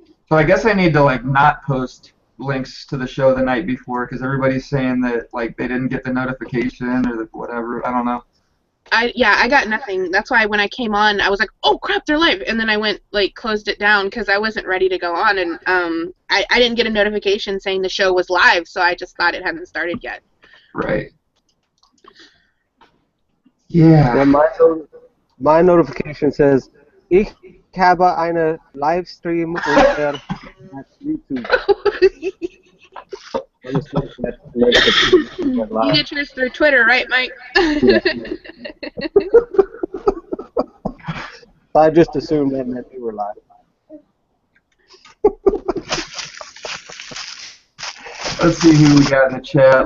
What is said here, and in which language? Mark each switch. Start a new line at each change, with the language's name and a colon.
English: So I guess I need to like not post links to the show the night before because everybody's saying that like they didn't get the notification or the whatever. I don't know. I got nothing. That's why when I came on, I was like, oh crap, they're live, and then I went closed it down because I wasn't ready to go on, and I didn't get a notification saying the show was live, so I just thought it hadn't started yet. Right. Yeah. Well, my notification says,
German: Ich habe eine Livestream unter YouTube.
English: You get yours through Twitter, right, Mike? I just assumed that meant you were live. Let's see who we got in the chat.